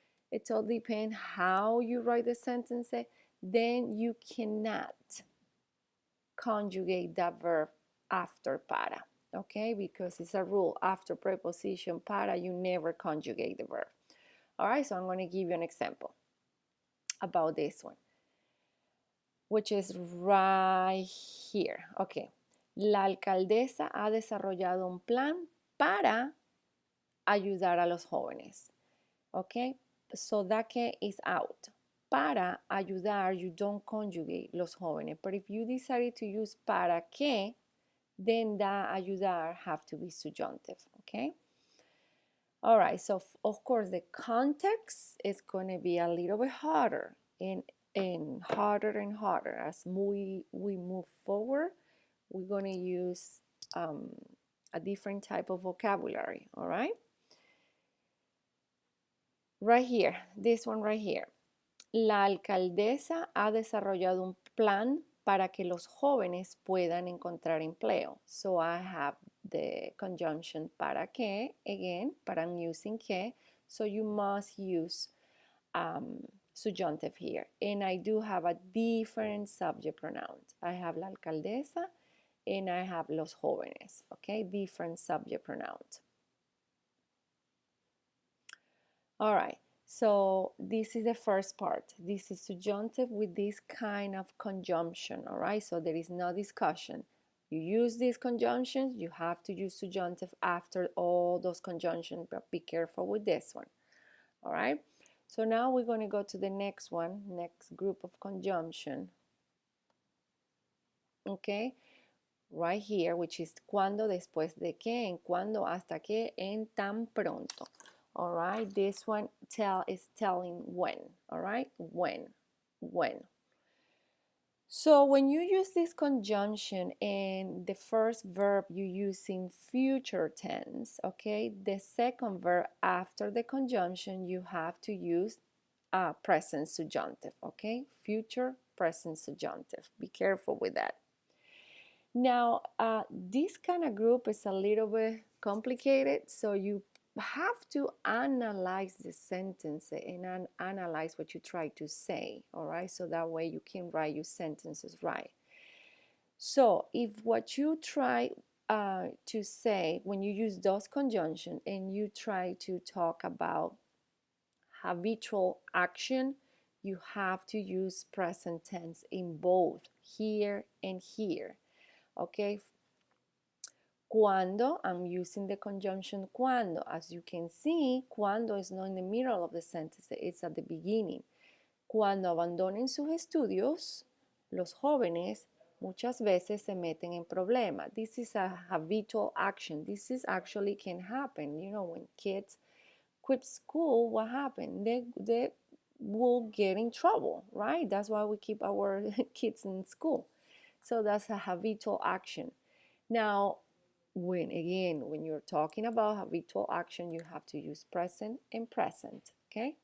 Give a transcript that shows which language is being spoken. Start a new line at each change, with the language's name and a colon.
English: It all depends how you write the sentence. Then you cannot conjugate that verb after para, okay? Because it's a rule, after preposition para, you never conjugate the verb. All right, so I'm going to give you an example about this one, which is right here. Okay.
Spanish: La alcaldesa ha desarrollado un plan para ayudar a los jóvenes.
English: Okay, so that que is out. Para ayudar, you don't conjugate los jóvenes. But if you decided to use para que, then that ayudar have to be subjunctive. Okay. All right, so of course the context is going to be a little bit harder and harder as we move forward. We're going to use a different type of vocabulary. All right. Right here, this one right here.
Spanish: La alcaldesa ha desarrollado un plan para que los jóvenes puedan encontrar empleo.
English: So I have the conjunction para que, again, but I'm using que, so you must use subjunctive here. And I do have a different subject pronoun. I have la alcaldesa and I have los jóvenes, okay? Different subject pronouns. All right. So this is the first part. This is subjunctive with this kind of conjunction, all right? So there is no discussion. You use these conjunctions, you have to use subjunctive after all those conjunctions, but be careful with this one, all right? So now we're going to go to the next one, next group of conjunction, okay? Right here, which is
Spanish: cuando, después de que, en cuando, hasta que, en tan pronto.
English: All right, this one is telling when. All right, when. So when you use this conjunction and the first verb you use in future tense, okay, the second verb after the conjunction you have to use present subjunctive, okay, future present subjunctive. Be careful with that. Now, this kind of group is a little bit complicated, so you have to analyze the sentence and analyze what you try to say, all right? So that way you can write your sentences right. So if what you try to say when you use those conjunctions and you try to talk about habitual action, you have to use present tense in both here and here. Okay, cuando, I'm using the conjunction cuando. As you can see, cuando is not in the middle of the sentence, it's at the beginning.
Spanish: Cuando abandonen sus estudios, los jóvenes muchas veces se meten en problemas.
English: This is a habitual action. This is actually can happen. You know, when kids quit school, what happened? They will get in trouble, right? That's why we keep our kids in school. So that's a habitual action. Now, when you're talking about habitual action, you have to use present and present, okay?